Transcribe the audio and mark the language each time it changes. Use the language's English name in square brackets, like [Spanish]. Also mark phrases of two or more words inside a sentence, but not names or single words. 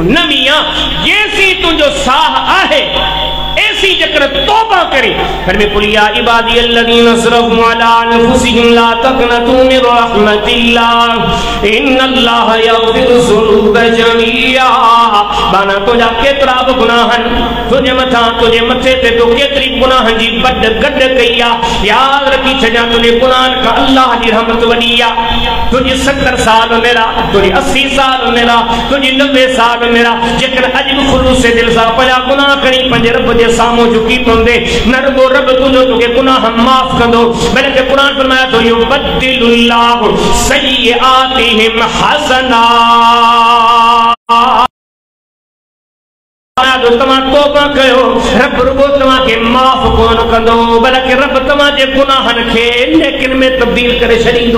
[Sindhi] न मियां, जेसीं तुंहिंजो साह आहे ऐसी जकर तौबा करे। [Arabic] फरमे قل يا عبادي الذين أسرفوا على أنفسهم لا تقنطوا من رحمة الله إن الله يغفر الذنوب جميعا. [Sindhi] बाना तुझा केतिरा बि गुनाह आहिनि, तुझे मथां तुझे मथे ते तो केतिरी गुनाहनि जी बड गड कई आहे। यादि रखी छॾियां तुझे गुनाहनि खां अल्लाह जी रहमत वॾी आहे। तुझे 70 साल मेरा, तुझे 80 साल मेरा, तुझे 90 साल मेरा, जेकर अॼु बि ख़ुलूस दिल सां पंहिंजा गुनाह खणी पंहिंजे रब जे साम्हूं झुकी पवंदे, न रुगो रब तुंहिंजो तोखे गुनाह माफ़ कंदो, बल्कि क़ुरान फरमाया थो [Arabic] يبدل الله سيئاتهم حسنات. [Sindhi] तव्हां तौबा कयो, रब रुगो तव्हांखे माफ़ कोन कंदो, बल्कि रब तव्हांजे गुनाहनि खे नेकिन में तब्दील करे छॾींदो।